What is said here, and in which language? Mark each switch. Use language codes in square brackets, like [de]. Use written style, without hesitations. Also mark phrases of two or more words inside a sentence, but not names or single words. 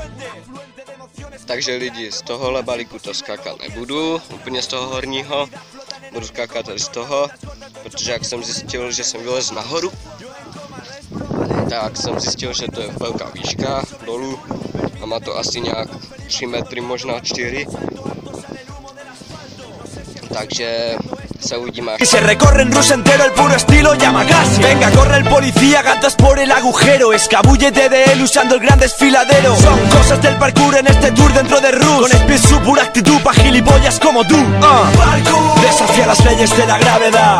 [cs] Takže lidi, z tohohle balíku to skákat nebudu, úplně z toho horního, budu skákat tady z toho, protože jak jsem zjistil, že jsem vylez nahoru, tak jsem zjistil, že to je velká výška dolů a má to asi nějak 3 metry, možná 4. Takže se uvidíme. [es] Y se recorre en Rusia entero el puro estilo Yamagasi. Venga, corre el policía, gatas por el agujero. Escabúllete de él usando el gran desfiladero. Son cosas del parkour en este tour dentro de Rus. Con speed su pura actitud pa' gilipollas como tú. Desafía las leyes de la gravedad.